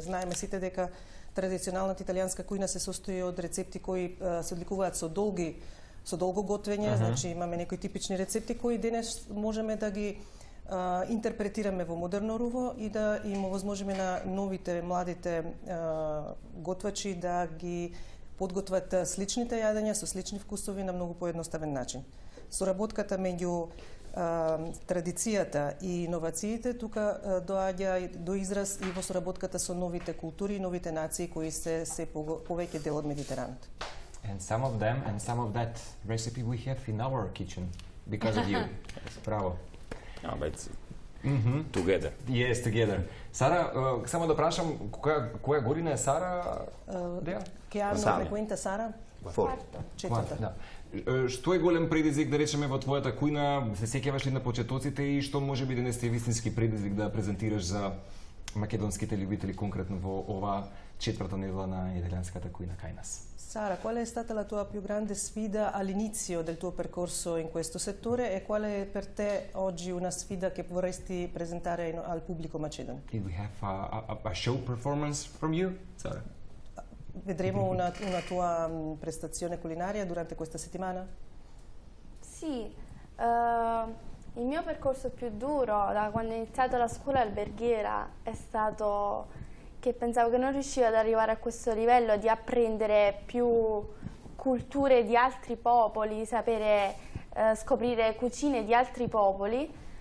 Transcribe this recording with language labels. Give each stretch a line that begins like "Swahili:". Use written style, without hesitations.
Macedonian: Знаеме сите дека традиционалната италијанска кујна се состои од рецепти кои се одликуваат со долго готвење, значи имаме некои типични рецепти кои денес можеме да ги интерпретираме во модерно руво и да им овозможиме на новите, младите готвачи да ги подготват сличните јадења со слични вкусови на многу поедноставен начин. Соработката меѓу традицијата и иновациите тука доаѓа до израз и во соработката со новите култури и новите нации кои се повеќе дел од Медитеранот.
English: And some of them and some of that recipe we have in our kitchen because of you.
Italian: Bravo.
English: No, but together. Yes, together.
Macedonian: Сара, само да прашам, која година е Сара?
Italian: Che anno frequenta Sara?
Macedonian: Четврта. Да. Што е голем предизвик, да речеме, во твојата кујна? Се сеќаваш ли на почетоците и што може би денес е вистински предизвик да презентираш за македонските љубители конкретно во оваа четврта недела на италијанската кујна кај нас?
Italian: Sara, qual è stata la tua più grande sfida all'inizio del tuo percorso in questo settore e qual è per te oggi una sfida che vorresti presentare al pubblico macedone?
English: Did we have a show performance from you, Sara?
Italian: Vedremo una tua prestazione culinaria durante questa settimana? Sì, il mio percorso più duro da quando ho iniziato la scuola alberghiera è stato che pensavo che non riuscivo ad arrivare a questo livello di apprendere più culture di altri popoli, sapere scoprire cucine di altri popoli.